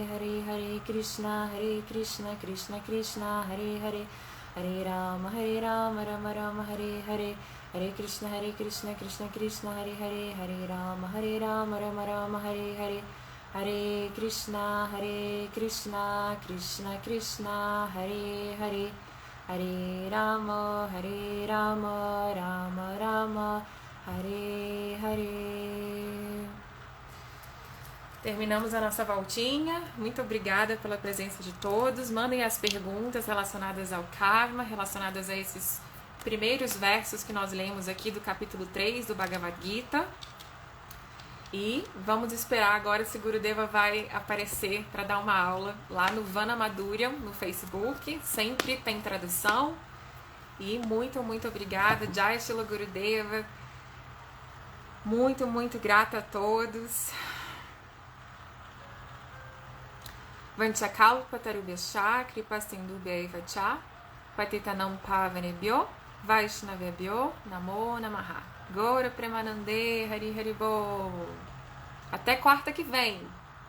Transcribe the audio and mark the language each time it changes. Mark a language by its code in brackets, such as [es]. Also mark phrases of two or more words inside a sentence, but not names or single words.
[sa] Hare, Hare Krishna, Krishna, Hare Hare, Hare Rama, Rama Rama, Hare Hare, Hare Krishna, Krishna, Hare Hare, Hare Rama, Rama Rama, Hare Hare, Hare Krishna, Krishna, Hare Hare, Hare Rama, Rama Rama, Hare Hare. [pt] Terminamos a nossa voltinha. Muito obrigada pela presença de todos. Mandem as perguntas relacionadas ao karma, relacionadas a esses primeiros versos que nós lemos aqui do capítulo 3 do Bhagavad Gita. E vamos esperar agora se Gurudeva vai aparecer para dar uma aula lá no Vana Madhurya, no Facebook. Sempre tem tradução. E muito obrigada. [sa] Jai Shila Gurudeva. [pt] Muito grata a todos. [sa] Vanchakalpa tarubhyascha kripa sindubhya eva cha patitanam pavanebhyo vaishnavebhyo namo namaha. Gaura Premanande Hari Hari Bol. [pt] Até quarta que vem.